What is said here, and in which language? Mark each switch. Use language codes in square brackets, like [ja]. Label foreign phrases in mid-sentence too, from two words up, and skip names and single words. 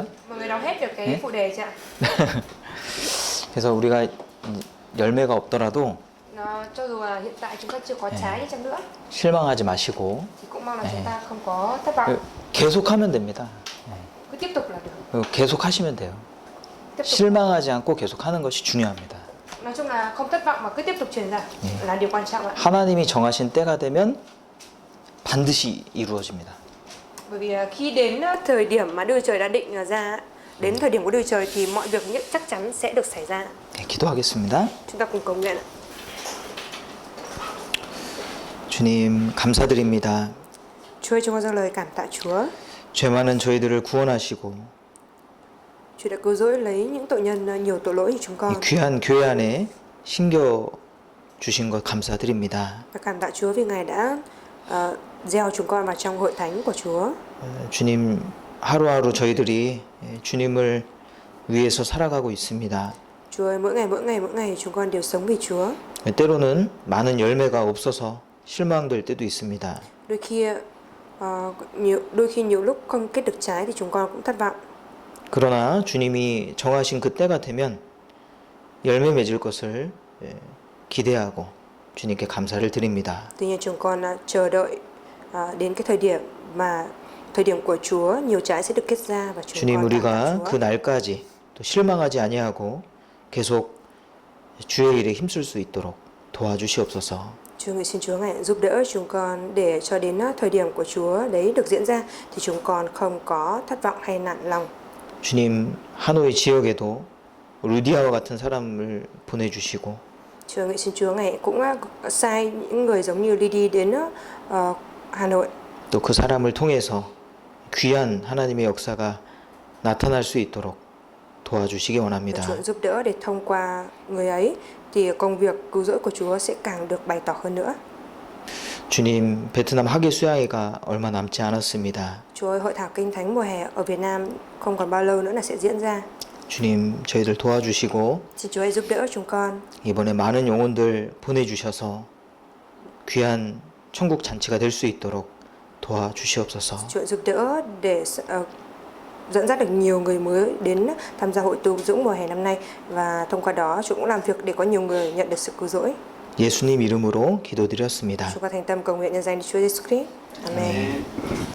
[vi] Mọi người đọc hết được cái phụ đề chưa ạ? [ko] 그래서 우리가 열매가 없더라도 [vi] Cho dù là hiện tại chúng ta chưa có trái đi chăng nữa [ko] 실망하지 마시고 [vi] thì cũng mong là chúng ta không có thất vọng, [ko] 계속하면 됩니다. [vi] cứ tiếp tục là được. [ko] 계속하시면 돼요. [vi] Tiếp tục. [ko] 실망하지 않고 계속하는 것이 중요합니다. [vi] Nói chung là không thất vọng mà cứ tiếp tục truyền ra là điều quan trọng ạ. [ko] 하나님이 정하신 때가 되면 반드시 이루어집니다. [vi] Bởi vì khi đến thời điểm mà Đức Trời đã định ra, đến thời điểm của Đức Trời thì mọi việc nhất chắc chắn sẽ được xảy ra. [ko] 네, 기도하겠습니다. [vi] Chúng ta cùng cầu nguyện ạ. [ko] 주님 감사드립니다. [vi] Chúa ơi, chúng con dâng lời cảm tạ Chúa. [ko] 죄 많은 저희들을 구원하시고 [vi] Chúa đã cứu rỗi lấy những tội nhân nhiều tội lỗi như chúng [ko] 이 [vi] con. [ko] 귀한 교회 안에 신겨 주신 것 감사드립니다. [vi] Và cảm tạ Chúa vì Ngài đã gieo chúng con vào trong hội thánh của Chúa. [ko] 주님 하루하루 저희들이 주님을 위해서 살아가고 있습니다. [vi] Chúa ơi, mỗi ngày chúng con đều sống vì Chúa. [ko] 때로는 많은 열매가 없어서 실망될 때도 있습니다. [vi] Đôi khi nhiều lúc không kết được trái thì chúng con cũng thất vọng. [ko] 그러나 주님이 정하신 그 때가 되면 열매 맺을 것을 기대하고 주님께 감사를 드립니다. [vi] Tuy nhiên chúng con chờ đợi đến cái thời điểm của Chúa, nhiều trái sẽ được kết ra và chúng [ko] 주님 [vi] con cảm tạ [ko] 우리가 그 [vi] Chúa. [ko] 날까지 또 실망하지 아니하고 계속 주의 일에 힘쓸 수 있도록 도와주시옵소서. [vi] Chúa nguyện xin Chúa Ngài giúp đỡ chúng con để cho đến thời điểm của Chúa đấy được diễn ra thì chúng con không có thất vọng hay nản lòng. [ko] 주님 하노이 지역에도 루디아와 같은 사람을 보내주시고 [vi] Chúa nguyện xin Chúa Ngài cũng sai những người giống như Lydia đến Hà Nội. [ko] 또 그 사람을 통해서 귀한 하나님의 역사가 나타날 수 있도록 도와주시기 원합니다. [vi] Chúa giúp đỡ để thông qua người ấy thì công việc cứu rỗi của Chúa sẽ càng được bày tỏ hơn nữa. [ko] 주님 베트남 학예 수양회가 얼마 남지 않았습니다. [vi] Chúa ơi, hội thảo kinh thánh mùa hè ở Việt Nam không còn bao lâu nữa là sẽ diễn ra. [ko] 주님 저희들 도와주시고 [vi] Xin Chúa hãy giúp đỡ chúng con. [ko] 이번에 많은 영혼들 보내주셔서 귀한 천국 잔치가 될 수 있도록 도와주시옵소서. [vi] Chúa giúp đỡ để dẫn dắt được nhiều người mới đến tham gia hội tu dưỡng mùa hè năm nay và thông qua đó Chúa cũng làm việc để có nhiều người nhận được sự cứu rỗi. [ko] 예수님 이름으로 기도드렸습니다. [vi] Chúng con thành tâm cầu nguyện nhân danh Chúa Giêsu Christ. Amen.